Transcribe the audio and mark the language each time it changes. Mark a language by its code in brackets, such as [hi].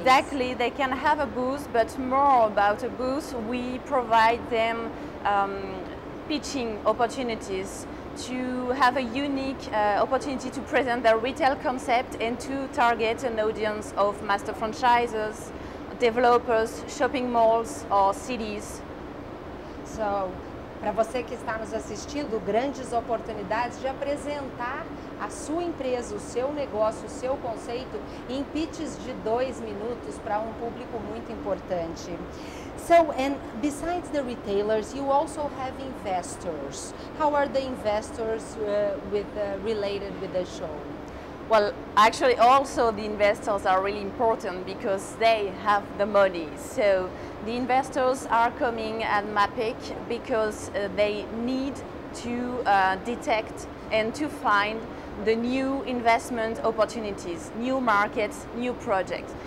[en] Exactly, they can have a booth, but more about a booth, we provide them pitching opportunities to have a unique opportunity to present their retail concept and to target an audience of master franchisers, developers, shopping malls or cities. [pt] So, para você que está nos assistindo, grandes oportunidades de apresentar a sua empresa, o seu negócio, o seu conceito em pitches de 2 minutos para um público muito importante. [en] So, and besides the retailers, you also have investors. How are the investors related with the show? Well, actually also the investors are really important because they have the money. So the investors are coming at MAPIC because they need to detect and to find the new investment opportunities, new markets, new projects.